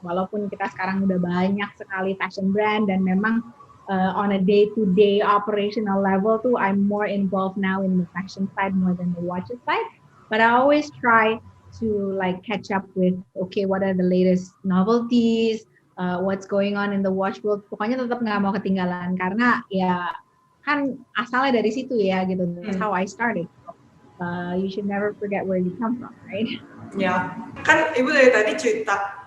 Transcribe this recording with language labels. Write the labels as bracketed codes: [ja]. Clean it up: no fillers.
[id] Walaupun kita sekarang udah banyak sekali fashion brand dan memang [en] on a day-to-day operational level too, I'm more involved now in the fashion side more than the watches side. But I always try to like catch up with, okay, what are the latest novelties, what's going on in the watch world. [id] Pokoknya tetap nggak mau ketinggalan karena ya kan asalnya dari situ ya gitu. [en] That's how I started. You should never forget where you come from, right? [id] Ya, kan Ibu dari tadi cerita.